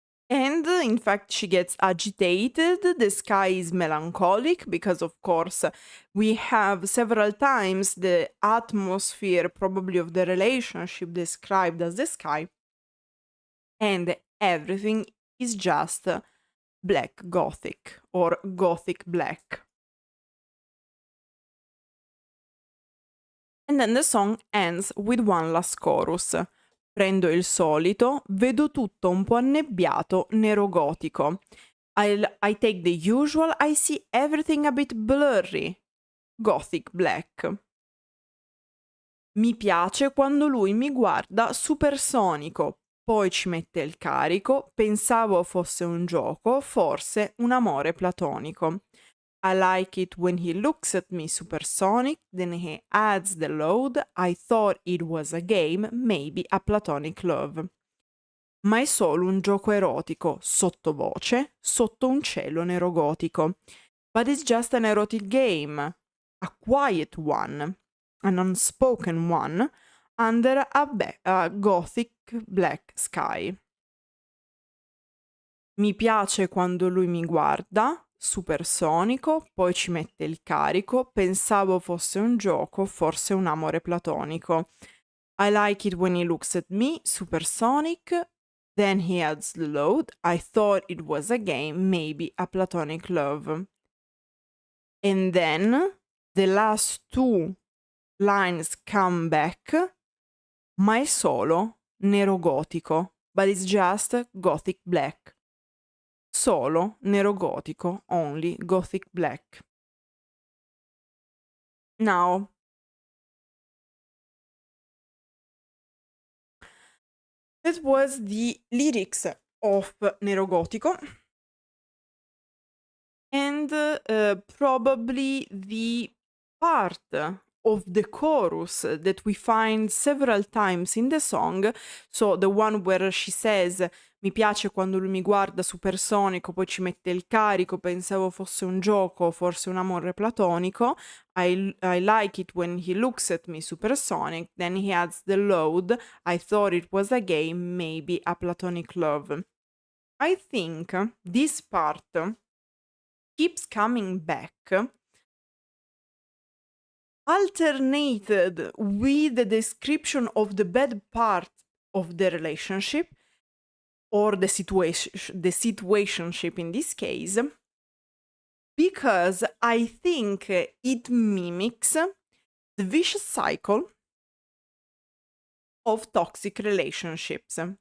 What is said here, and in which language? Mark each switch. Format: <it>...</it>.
<en>And in fact, she gets agitated. The sky is melancholic because, of course, we have several times the atmosphere, probably of the relationship, described as the sky. And everything is just black gothic or gothic black. And then the song ends with one last chorus.</en> <it>Prendo il solito, vedo tutto un po' annebbiato, nero gotico.</it> <en>I take the usual, I see everything a bit blurry, gothic black.</en> <it>Mi piace quando lui mi guarda supersonico, poi ci mette il carico, pensavo fosse un gioco, forse un amore platonico.</it> <en>I like it when he looks at me supersonic, then he adds the load. I thought it was a game, maybe a platonic love.</en> <it>Ma è solo un gioco erotico, sottovoce, sotto un cielo nero gotico.</it> <en>But it's just an erotic game, a quiet one, an unspoken one, under a gothic black sky.</en> <it>Mi piace quando lui mi guarda, supersonico, poi ci mette il carico, pensavo fosse un gioco, forse un amore platonico.</it> <en>I like it when he looks at me, supersonic, then he adds the load. I thought it was a game, maybe a platonic love. And then the last two lines come back,</en> <it>ma è solo nero gotico,</it> <en>but it's just gothic black.</en> <it>Solo nero gotico,</it> <en>only gothic black. Now, that was the lyrics of Nero Gotico, and probably the part of the chorus that we find several times in the song. So the one where she says</en> <it>mi piace quando lui mi guarda supersonico, poi ci mette il carico, pensavo fosse un gioco, forse un amore platonico.</it> <en>I like it when he looks at me supersonic, then he adds the load. I thought it was a game, maybe a platonic love. I think this part keeps coming back, alternated with the description of the bad part of the relationship, or the situationship in this case, because I think it mimics the vicious cycle of toxic relationships.</en>